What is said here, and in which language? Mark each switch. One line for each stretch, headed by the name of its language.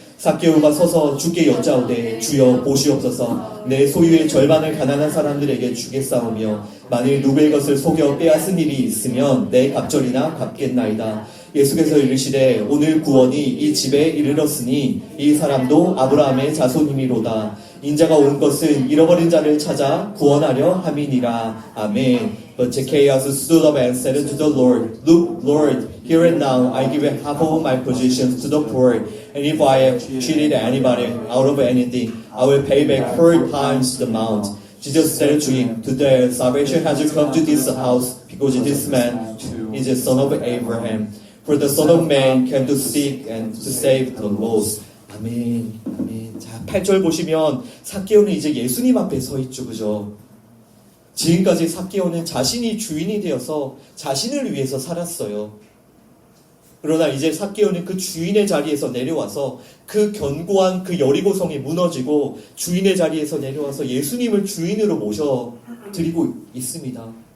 Korean: 삭개오가 서서 주께 여짜오되 주여 보시옵소서 내 소유의 절반을 가난한 사람들에게 주겠사오며 만일 누구의 것을 속여 빼앗은 일이 있으면 내 갑절이나 갚겠나이다. 예수께서 이르시되 오늘 구원이 이 집에 이르렀으니 이 사람도 아브라함의 자손이미로다. 인자가 온 것은 잃어버린 자를 찾아 구원하려 함이니라. 아멘.
English: But Zacchaeus stood up and said to the Lord, Look, Lord, here and now I give half of my possessions to the poor, and if I have cheated anybody out of anything, I will pay back 4 times the amount. Jesus said to him, Today salvation has come to this house, because this man is the son of Abraham. For the Son of Man came to seek and to save the lost.
Korean: 아멘. 아멘. 자, 8절 보시면 삭개오는 이제 예수님 앞에 서 있죠. 그죠? 지금까지 삭개오는 자신이 주인이 되어서 자신을 위해서 살았어요. 그러나 이제 삭개오는 그 주인의 자리에서 내려와서 그 견고한 그 여리고성이 무너지고 주인의 자리에서 내려와서 예수님을 주인으로 모셔드리고 있습니다.